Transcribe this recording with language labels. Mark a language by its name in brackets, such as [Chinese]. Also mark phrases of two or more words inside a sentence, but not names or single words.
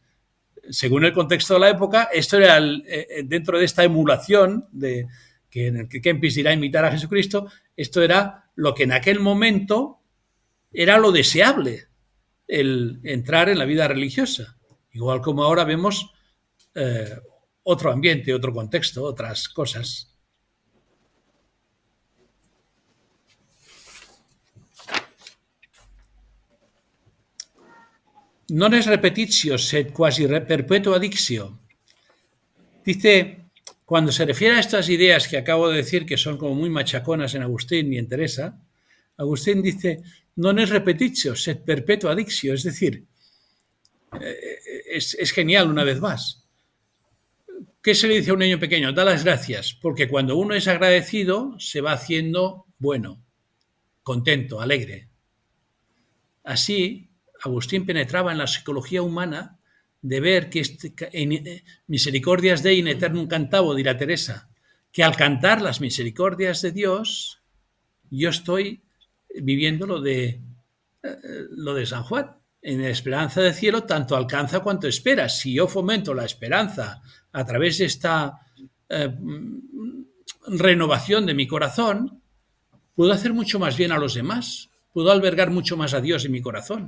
[Spanish] Según el contexto de la época, esto era dentro de esta emulación en el que Kempis dirá imitar a Jesucristo, esto era lo que en aquel momento era lo deseable, el entrar en la vida religiosa. Igual como ahora vemos otro ambiente, otro contexto, otras cosas. [Latin] Non es repetitio, sed quasi perpetua dictio. [Spanish] Dice, cuando se refiere a estas ideas que acabo de decir, que son como muy machaconas en Agustín y en Teresa, Agustín dice, [Latin] non es repetitio, sed perpetua dictio. [Spanish] Es decir, es genial una vez más. ¿Qué se le dice a un niño pequeño? Da las gracias, porque cuando uno es agradecido se va haciendo bueno, contento, alegre. Así, Agustín penetraba en la psicología humana de ver que [Latin] misericordias Dei in eternum cantabo, [Spanish] dirá Teresa, que al cantar las misericordias de Dios, yo estoy viviendo lo de San Juan. En la esperanza del cielo tanto alcanza cuanto espera. Si yo fomento la esperanza a través de esta renovación de mi corazón, puedo hacer mucho más bien a los demás, puedo albergar mucho más a Dios en mi corazón.